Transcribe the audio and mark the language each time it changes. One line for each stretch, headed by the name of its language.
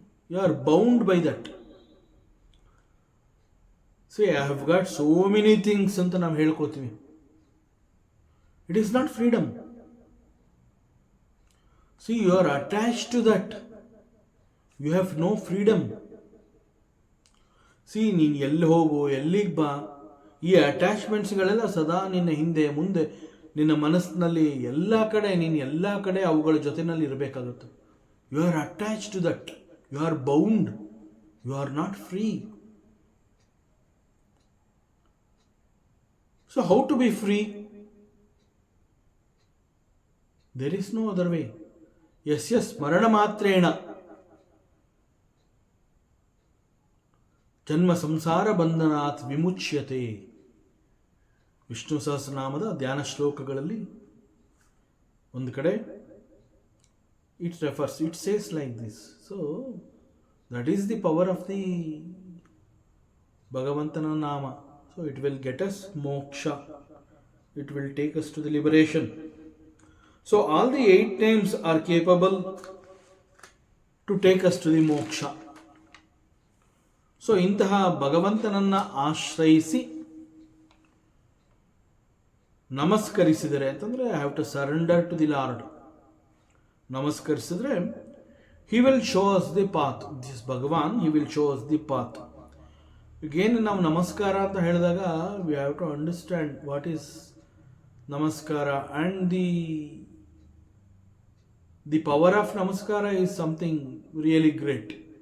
English: You are bound by that. See, I have got so many things
Kannada: anta ನಾವು ಹೇಳ್ಕೋತೀವಿ.
English: It is not freedom. See, you are attached to that. You have no freedom. See,
Kannada: ನೀನು ಎಲ್ಲಿ ಹೋಗು, ಎಲ್ಲಿಗೆ ಬಾ, ಈ ಅಟ್ಯಾಚ್ಮೆಂಟ್ಸ್ಗಳೆಲ್ಲ ಸದಾ ನಿನ್ನ ಹಿಂದೆ ಮುಂದೆ ನಿನ್ನ ಮನಸ್ಸಿನಲ್ಲಿ ಎಲ್ಲ ಕಡೆ ಅವುಗಳ ಜೊತೆನಲ್ಲಿ ಇರಬೇಕಾಗುತ್ತೆ.
English: You are attach to that. You are bound. You are not free. So how to be free? There is no other way.
Sanskrit: ಯಸ್ಯ ಸ್ಮರಣ ಮಾತ್ರೇಣ ಜನ್ಮ ಸಂಸಾರ ಬಂಧನಾತ್ ವಿಮುಚ್ಯತೆ.
Kannada: ವಿಷ್ಣು ಸಹಸ್ರನಾಮದ ಧ್ಯಾನ ಶ್ಲೋಕಗಳಲ್ಲಿ ಒಂದು ಕಡೆ
English: it says like this. So that is the power of the
Kannada: Bhagavantana Nama.
English: So it will get us moksha. It will take us to the liberation. So all the 8 names are capable to take us to the moksha. So
Kannada: ಇಂತಹ ಭಗವಂತನನ್ನ ಆಶ್ರಯಿಸಿ ನಮಸ್ಕರಿಸಿದರೆ ಅಂತಂದರೆ
English: I have to surrender to the Lord.
Kannada: ನಮಸ್ಕರಿಸಿದ್ರೆ
English: He will show us the path. This Bhagwan he will show us the path.
Kannada: ಈಗೇನು ನಾವು ನಮಸ್ಕಾರ ಅಂತ ಹೇಳಿದಾಗ
English: We have to understand what is namaskara and the power of namaskara is something really great.